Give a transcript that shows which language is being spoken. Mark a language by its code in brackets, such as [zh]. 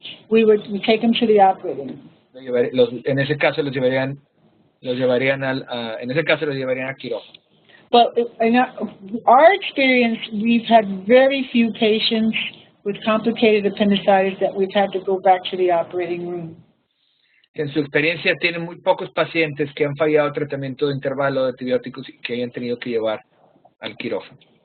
[en] we take them to the operating room. [es] En ese caso los llevarían a quirófano. [en] But in our experience, we've had very few patients with complicated appendicitis that we've had to go back to the operating room. [es] En su experiencia, tienen muy pocos pacientes que han fallado tratamiento de intervalo de antibióticos y que hayan tenido que llevar al quirófano.